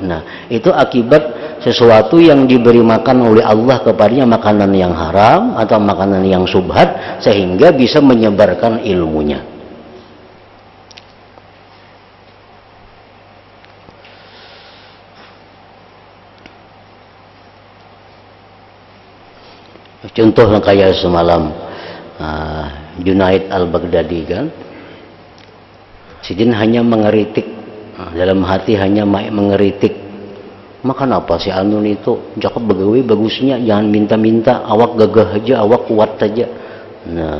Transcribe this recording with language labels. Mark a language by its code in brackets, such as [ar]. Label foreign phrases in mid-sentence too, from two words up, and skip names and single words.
[id] Nah, itu akibat sesuatu yang diberi makan oleh Allah kepadanya, makanan yang haram atau makanan yang subhat, sehingga bisa menyebarkan ilmunya. [bjn] Contoh yang kayak semalam Junaid al-Baghdadi kan, sidin hanya mengeritik, dalam hati hanya mengeritik, makan apa si Anun itu, cakep begawi bagusnya, jangan minta-minta, awak gagah aja, awak kuat saja.